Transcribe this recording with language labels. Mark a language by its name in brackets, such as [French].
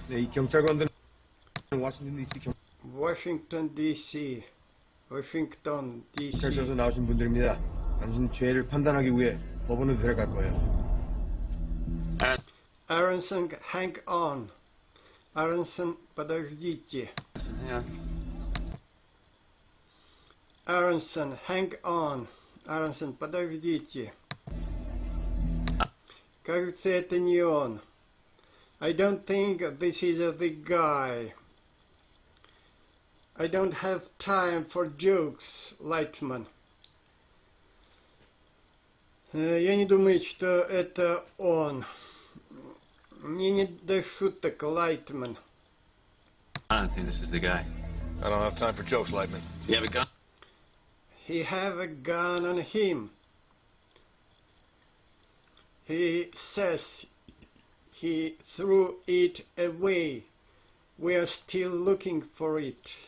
[Korean] 네, 이 경찰관들은 워싱턴 DC [English] Washington DC. Washington DC. [Korean] 경찰서에서 나오신 분들입니다. 당신 죄를 판단하기 위해 법원으로 데려갈 거예요. [English] Aronson, hang on. [Russian] Aronson, подождите. [English] Aronson, hang on. [Russian] Aronson, подождите. Кажется, это не он. [English] I don't think this is the guy. I don't have time for jokes, Lightman. [Russian] Я не думаю, что это он. Мне не до шуток, Lightman. [English] I don't think this is the guy. I don't have time for jokes, Lightman. You have a gun? He have a gun on him. He says he threw it away. We are still looking for it.